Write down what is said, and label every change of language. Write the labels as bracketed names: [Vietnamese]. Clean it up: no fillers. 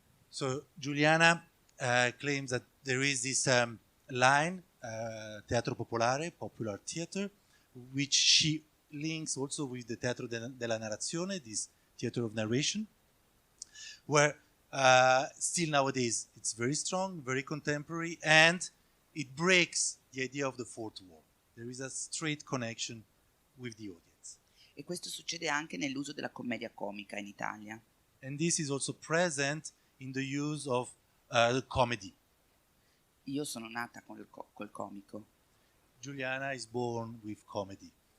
[English] So Giuliana claims that there is this line, [Italian] teatro popolare, [English] popular theater, which she links also with the [Italian] teatro della narrazione, [English] this theater of narration, where still nowadays it's very strong, very contemporary, and it breaks the idea of the fourth wall. There is a straight connection with the audience. [Italian] E questo succede anche nell'uso della commedia comica in Italia. [English] And this is also present in the use of comedy. [Italian] Io sono nata col comico. [English] Giuliana is born with comedy.